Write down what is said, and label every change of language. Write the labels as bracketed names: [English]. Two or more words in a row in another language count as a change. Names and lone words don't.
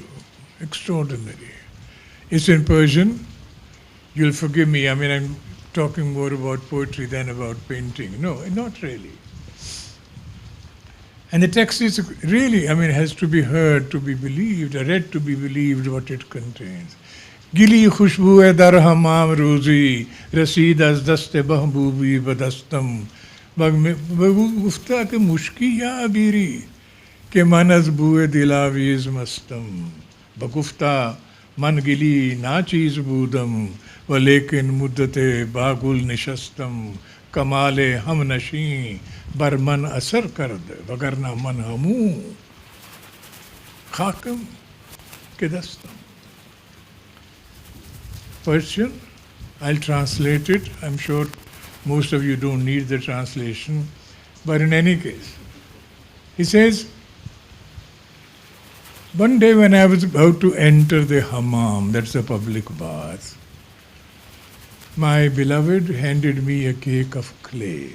[English] Extraordinary. It's in Persian. You'll forgive me, I mean, I'm talking more about poetry than about painting. No, not really. And the text is really, I mean, has to be heard, to be believed, read to be believed what it contains. [Persian] گلی خوشبوی در حمام روزی، رسید از دست محبوبی به دستم، بگفتا که مشکی یا عبیری، که من از بوی دلاویز مستم، بگفتا من گلی ناچیز بودم, ولیکن مدتی با گل نشستم کمال همنشین بر من اثر کرد وگرنه من همان خاکم که هستم. [English] Persian, I'll translate it. I'm sure most of you don't need the translation, but in any case, he says, one day when I was about to enter the hammam, that's a public bath, my beloved handed me a cake of clay.